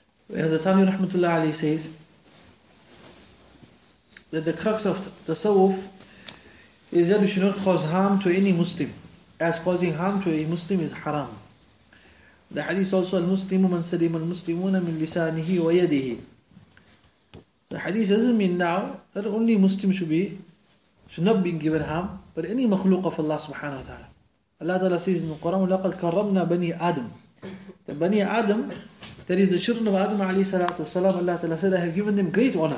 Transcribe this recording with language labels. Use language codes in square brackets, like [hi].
[en] Hazrat Thani Rahmatullah Ali says that the crux of tasawwuf is that we should not cause harm to any Muslim, as causing harm to a Muslim is haram. The hadith also, [ar] المسلم من سلم المسلمون من لسانه ويده. [en] The hadith doesn't mean now that only Muslims should not be given harm, but any makhluq of Allah subhanahu wa ta'ala. Allah ta'ala says in the Quran, [ar] لَقَدْ كَرَّمْنَا بَنِي آدَمَ. [en] The Bani Adam, that is the children of Adam alayhi salatu wa salam, Allah ta'ala said, I have given them great honor.